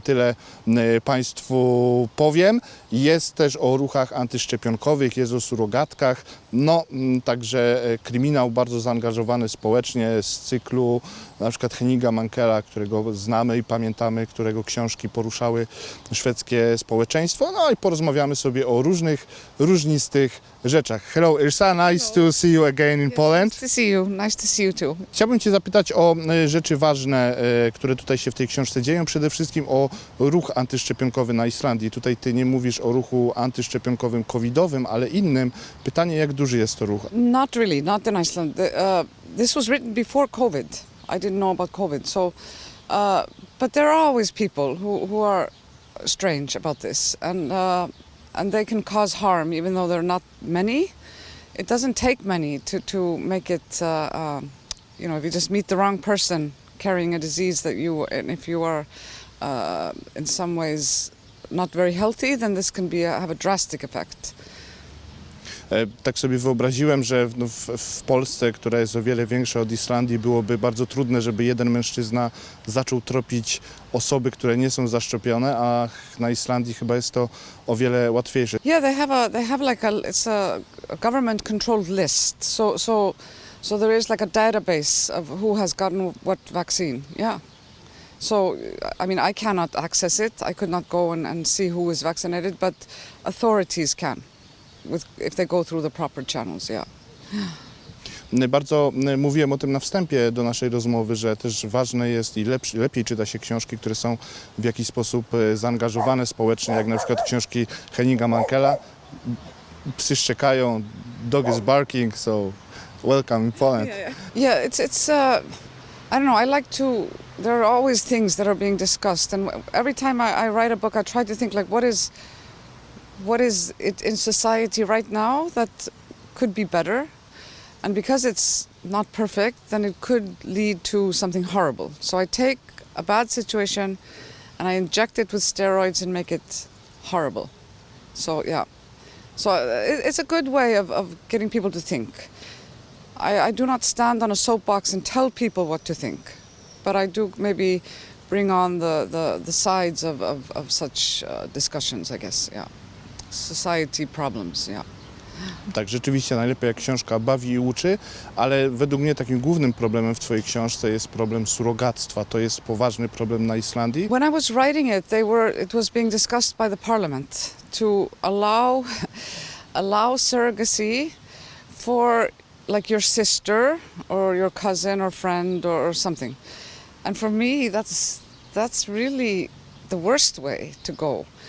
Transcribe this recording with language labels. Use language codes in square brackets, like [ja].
[pl] Tyle Państwu powiem. Jest też o ruchach antyszczepionkowych, jest o surogatkach. Także kryminał bardzo zaangażowany społecznie z cyklu na przykład Henninga Mankella, którego znamy i pamiętamy, którego książki poruszały szwedzkie społeczeństwo. No i porozmawiamy sobie o różnych, różnistych rzeczach. [en] Hello Yrsa, nice to see you again in Poland. Nice to see you. Nice to see you too. [pl] Chciałbym Cię zapytać o rzeczy ważne, które tutaj się w tej książce dzieją. Przede wszystkim o ruch antyszczepionkowy na Islandii. Tutaj Ty nie mówisz o ruchu antyszczepionkowym covidowym, ale innym. Pytanie, jak duży jest to ruch? [en] Not really, not in Iceland. This was written before COVID. I didn't know about COVID. So, but there are always people who are strange about this, and they can cause harm, even though there are not many. It doesn't take many to make it. If you just meet the wrong person carrying a disease and if you are in some ways not very healthy, then this can have a drastic effect. [pl] Tak sobie wyobraziłem, że w Polsce, która jest o wiele większa od Islandii, byłoby bardzo trudne, żeby jeden mężczyzna zaczął tropić osoby, które nie są zaszczepione, a na Islandii chyba jest to o wiele łatwiejsze. [en] Yeah, they have like it's a government controlled list. So there is like a database of who has gotten what vaccine. Yeah. So, I mean, I cannot access it. I could not go and see who is vaccinated, but authorities can. If they go through the proper channels, yeah. [pl] Bardzo mówiłem o tym na wstępie do naszej rozmowy, że też ważne jest i lepiej czyta się książki, które są w jakiś sposób zaangażowane społecznie, jak na przykład książki Henninga Mankella. Psy szczekają, [en] dog is barking, so welcome in Poland. Yeah, it's I don't know, there are always things that are being discussed, and every time I write a book, I try to think like, what is it in society right now that could be better? And because it's not perfect, then it could lead to something horrible. So I take a bad situation and I inject it with steroids and make it horrible. So yeah. So it's a good way of getting people to think. I do not stand on a soapbox and tell people what to think, but I do maybe bring on the sides of such discussions, I guess, yeah. Society problems, yeah. [pl] Tak, rzeczywiście najlepiej jak książka bawi i uczy, ale według mnie takim głównym problemem w Twojej książce jest problem surogactwa. To jest poważny problem na Islandii. [en] When I was writing it was being discussed by the parliament to allow surrogacy for like your sister or your cousin or friend or something. And for me, that's really the worst way to go.